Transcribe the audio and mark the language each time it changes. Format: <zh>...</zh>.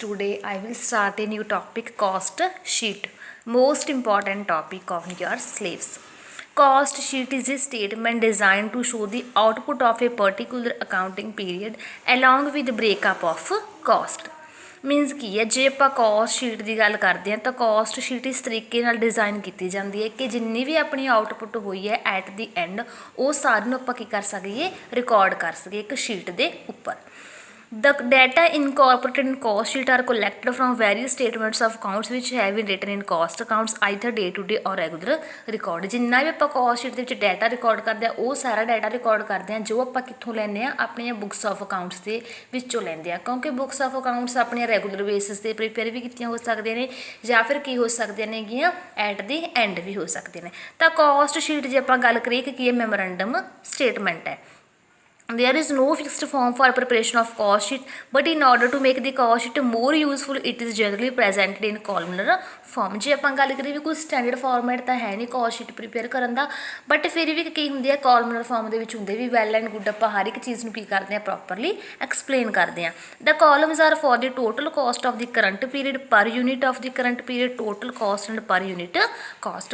<en>Today I will start a new topic, cost sheet. Most important topic of your syllabus. Cost sheet is a statement designed to show the output of a particular accounting period along with the breakup of cost.</en> <pa>Means ਕੀ ਹੈ, ਜੇ ਆਪਾਂ cost sheet ਦੀ ਗੱਲ ਕਰਦੇ ਹਾਂ ਤਾਂ cost sheet ਇਸ ਤਰੀਕੇ ਨਾਲ ਡਿਜ਼ਾਈਨ ਕੀਤੀ ਜਾਂਦੀ ਹੈ ਕਿ ਜਿੰਨੀ ਵੀ ਆਪਣੀ ਆਊਟਪੁੱਟ ਹੋਈ ਹੈ</pa> <en>at the end</en> <pa>ਉਹ ਸਾਰੀ ਨੂੰ ਆਪਾਂ ਕੀ ਕਰ ਸਕੀਏ, ਰਿਕਾਰਡ ਕਰ ਸਕੀਏ ਇੱਕ ਸ਼ੀਟ ਦੇ ਉੱਪਰ।</pa> <en>The data incorporated in cost sheet are collected from various statements of accounts which have been written in cost accounts either day to day or regular record।</en> <pa>ਜਿੰਨਾ ਵੀ ਆਪਾਂ cost sheet ਦੇ ਵਿੱਚ data record ਕਰਦੇ ਹਾਂ ਉਹ ਸਾਰਾ data record ਕਰਦੇ ਹਾਂ ਜੋ ਆਪਾਂ ਕਿੱਥੋਂ ਲੈਂਦੇ ਹਾਂ, ਆਪਣੀਆਂ ਬੁੱਕਸ ਆਫ ਅਕਾਊਂਟਸ ਦੇ ਵਿੱਚੋਂ ਲੈਂਦੇ ਹਾਂ, ਕਿਉਂਕਿ ਬੁੱਕਸ ਆਫ ਅਕਾਊਂਟਸ ਆਪਣੀਆਂ ਰੈਗੂਲਰ ਬੇਸਿਸ 'ਤੇ ਪ੍ਰੀਪੇਅਰ ਵੀ ਕੀਤੀਆਂ ਹੋ ਸਕਦੀਆਂ ਨੇ ਜਾਂ ਫਿਰ ਕੀ ਹੋ ਸਕਦੀਆਂ ਨੇਗੀਆਂ</pa> <en>at the end</en> <pa>ਵੀ ਹੋ ਸਕਦੀਆਂ ਨੇ। ਤਾਂ ਕੋਸਟ ਸ਼ੀਟ ਜੇ ਆਪਾਂ ਗੱਲ ਕਰੀਏ ਕਿ ਕੀ ਹੈ, ਮੈਮੋਰੈਂਡਮ ਸਟੇਟਮੈਂਟ ਹੈ।</pa> <en>There is no fixed form for preparation of cost sheet, but in order to make the cost sheet more useful, it is generally presented in columnar form।</en> <pa>ਜੇ ਆਪਾਂ ਗੱਲ ਕਰੀਏ ਵੀ ਕੋਈ ਸਟੈਂਡਰਡ ਫਾਰਮੈਟ ਤਾਂ ਹੈ ਨਹੀਂ cost sheet prepare ਕਰਨ ਦਾ, but ਫਿਰ ਵੀ ਕੀ ਹੁੰਦੀ ਹੈ ਕੋਲਮਨਰ ਫਾਰਮ ਦੇ ਵਿੱਚ ਹੁੰਦੇ ਵੀ</pa> <en>well and good</en> <pa>ਆਪਾਂ ਹਰ ਇੱਕ ਚੀਜ਼ ਨੂੰ ਕੀ ਕਰਦੇ ਹਾਂ, ਪ੍ਰੋਪਰਲੀ ਐਕਸਪਲੇਨ ਕਰਦੇ ਹਾਂ।</pa> <en>The columns are for the total cost of the current period, per unit of the current period, total cost and per unit cost.</en>